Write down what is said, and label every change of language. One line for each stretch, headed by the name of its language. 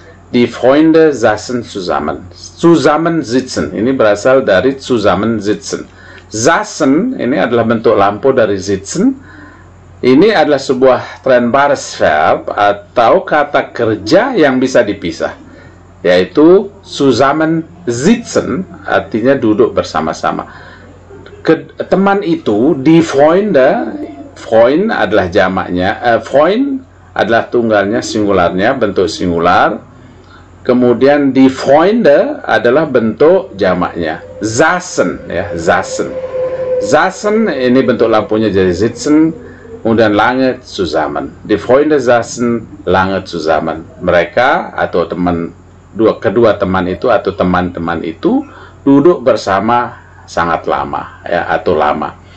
German: Die Freunde saßen zusammen.
Indonesian: Zusammensitzen ini berasal dari zusammensitzen. Saßen ini adalah bentuk lampau dari sitzen. Ini adalah sebuah trennbares verb atau kata kerja yang bisa dipisah, yaitu zusammensitzen artinya duduk bersama-sama. Teman itu,
German: die Freunde,
Indonesian: Freund adalah jamaknya, Freund adalah tunggalnya, singularnya, bentuk singular. Kemudian die Freunde adalah bentuk jamaknya, saßen ya, saßen. Saßen ini bentuk lampunya jadi sitzen.
German: Kemudian lange zusammen. Die Freunde saßen lange zusammen.
Indonesian: Mereka atau kedua teman itu atau teman-teman itu duduk bersama sangat lama ya, atau lama.